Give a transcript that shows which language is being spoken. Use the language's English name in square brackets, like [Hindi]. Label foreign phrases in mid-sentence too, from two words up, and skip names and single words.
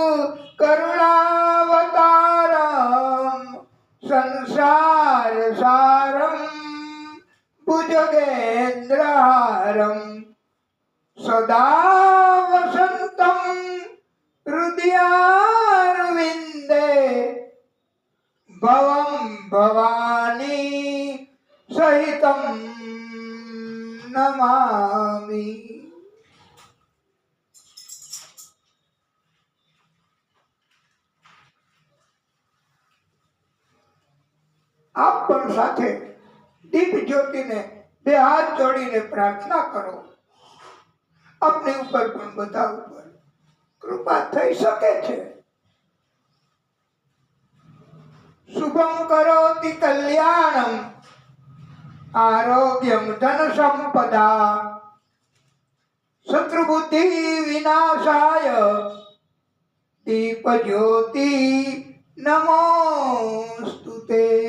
[Sanskrit] करुणावतारम संसार सारम भुजगेन्द्रहारम सदा वसंतम हृदयारविंदे भवं भवानी सहितं नमामि। [Gujarati] આપ પણ સાથે દીપ જ્યોતિ ને બે હાથ જોડીને પ્રાર્થના કરો અપને ઉપર પણ બધા ઉપર કૃપા થઈ શકે છે। [Sanskrit] શુભમ કરોતિ કલ્યાણમ આરોગ્યમ ધન સંપદા શત્રુ બુદ્ધિ વિનાશાય दीप ज्योति नमोस्तुते।